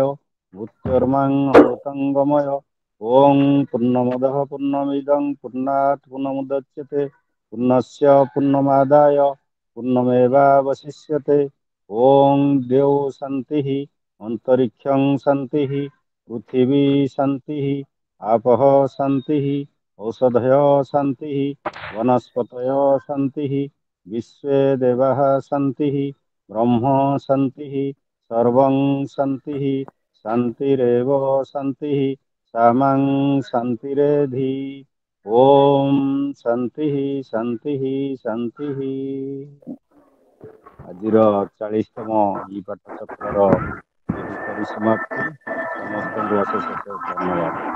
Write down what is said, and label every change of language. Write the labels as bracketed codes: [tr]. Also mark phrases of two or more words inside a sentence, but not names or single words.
[sa] ମୃତ୍ಯೋର୍ମାଂ ଅମୃତଙ୍ଗମୟ ଓಂ ପୂର୍ଣ୍ଣମଦଃ ପୂର୍ଣ୍ଣମିଦଂ ପୂର୍ଣ୍ଣାତ୍ ପୂର୍ଣ୍ଣମୁଦଚ୍ୟତେ ପୂର୍ଣ୍ଣସ୍ୟ ପୂର୍ଣ୍ଣମାଦାୟ ପୂର୍ଣ୍ଣମେବାବଶିଷ୍ୟତେ ଓಂ ଦ୍ୟୌ ଶାନ୍ତିଃ ଅନ୍ତରିକ୍ଷଂ ଶାନ୍ତିଃ ପୃଥିବୀ ଶାନ୍ତିଃ ଆପଃ ଶାନ୍ତିଃ ଔଷଧୟः ଶାନ୍ତିଃ वनस्पतयो शान्तिः विश्वे देवाः शान्तिः ब्रह्म शान्तिः सर्वं शान्तिः शान्तिरेव शान्तिः समं शान्तिरेधि। ओम शांति शांति शांति। [or] ଆଜିର 40ତମ ଇ ପାଠ ଚକ୍ରର ଏଠି ପରିସମାପ୍ତି। ସମସ୍ତଙ୍କୁ ଅଶେଷ ଅଶେଷ ଧନ୍ୟବାଦ।